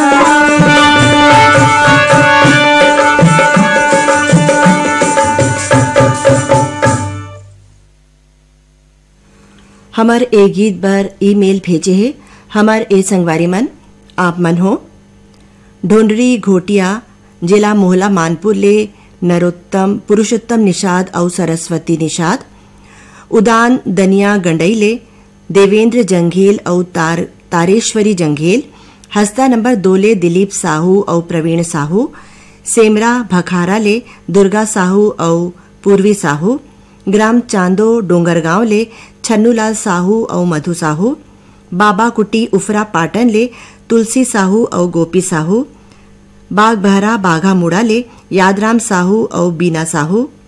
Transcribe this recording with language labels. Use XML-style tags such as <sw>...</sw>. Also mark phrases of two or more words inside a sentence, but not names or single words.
<hne>हमार ए गीत बर ईमेल भेजे है हमार ए संगवारी मन। आप मन हो ढोंडरी घोटिया जिला मोहला मानपुर ले नरोत्तम पुरुषोत्तम निषाद और सरस्वती निषाद, उदान दनिया गंडई ले देवेंद्र जंघेल और तारेश्वरी जंघेल, हस्ता नंबर 2 ले दिलीप साहू और प्रवीण साहू, सेमरा भखारा ले दुर्गा साहू और पूर्वी साहू, ग्राम चांदो डोंगरगांव ले छन्नूलाल साहू और मधु साहू, बाबा कुटी उफरा पाटन ले तुलसी साहू और गोपी साहू, बाग बहरा बाघा मुड़ा ले यादराम साहू और बीना साहू,</hne>